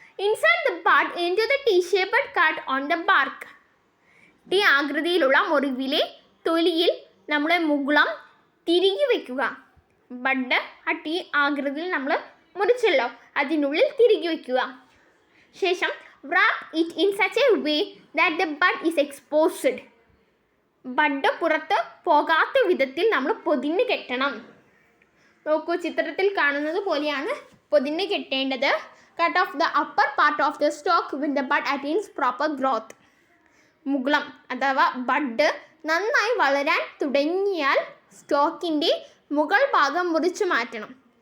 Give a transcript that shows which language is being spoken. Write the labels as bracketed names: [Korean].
[English] Inside the bud into the T shaped cut on the bark. [Malayalam] Tea ആകൃതിയിലുള്ള മുറിവിലെ തൊലിയിൽ നമ്മളെ മുകുളം തിരികെ വെക്കുക. ബഡ് ആ ടീ ആകൃതിയിൽ നമ്മൾ മുറിച്ചല്ലോ, അതിനുള്ളിൽ തിരികെ വെക്കുക. ശേഷം [English] wrap it in such a way that the bud is exposed. [Malayalam] Bud പുറത്ത് പോകാത്ത വിധത്തിൽ നമ്മൾ പൊതിഞ്ഞ് കെട്ടണം. നോക്കൂ, ചിത്രത്തിൽ കാണുന്നത് പോലെയാണ് പൊതിഞ്ഞ് കെട്ടേണ്ടത്. [English] Cut off the upper part of the stock when the bud attains proper growth. [Malayalam] മുകുളം അഥവാ ബഡ് നന്നായി വളരാൻ തുടങ്ങിയാൽ സ്റ്റോക്കിൻ്റെ മുകൾ ഭാഗം മുറിച്ചു മാറ്റണം.